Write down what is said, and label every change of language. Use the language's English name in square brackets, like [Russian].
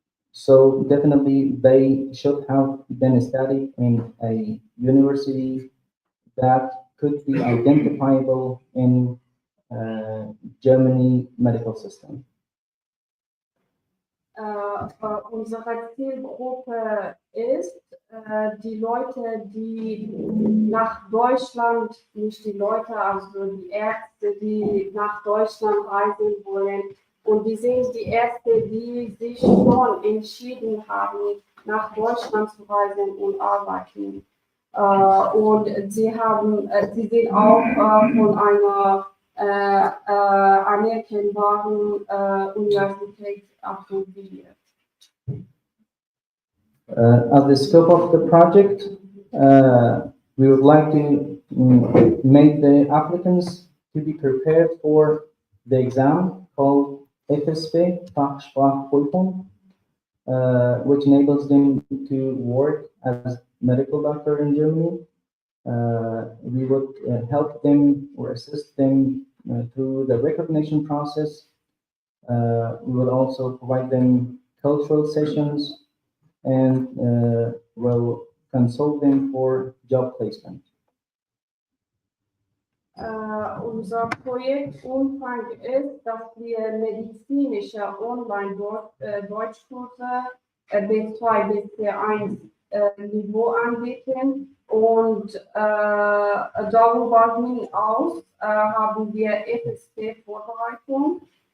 [English] So definitely they should have been studied in a university that could be identifiable in Germany medical system. [German] Unsere Zielgruppe ist die Leute, die nach Deutschland, nicht die Leute, also die Ärzte, die nach Deutschland reisen wollen. Und die sind die Ärzte, die sich schon entschieden haben, nach Deutschland zu reisen und arbeiten. Und sie sind auch von einer anerkennbaren Universität absolviert. [English] As the scope of the project, we would like to make the applicants to be prepared for the exam called FSP, Fachsprachprüfung, which enables them to work as medical doctor in Germany. We would help them or assist them through the recognition process. We will also provide them cultural sessions and will consult them for job placement. [German] Unser Projektumfang ist, dass wir medizinische Online-Deutschkurse B2 bis C1 Niveau anbieten und darüber hinaus haben wir FSP-Vorbereitung.